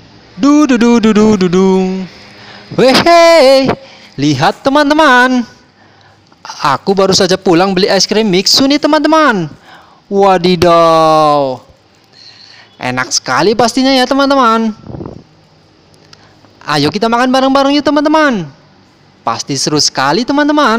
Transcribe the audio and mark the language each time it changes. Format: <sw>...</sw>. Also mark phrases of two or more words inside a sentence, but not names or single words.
<id>Du du du du du du du. Wehe, lihat teman-teman. Aku baru saja pulang beli es krim Mixu nih teman-teman. Wadidaw. Enak sekali pastinya ya teman-teman. Ayo kita makan bareng-bareng yuk teman-teman. Pasti seru sekali teman-teman.</id>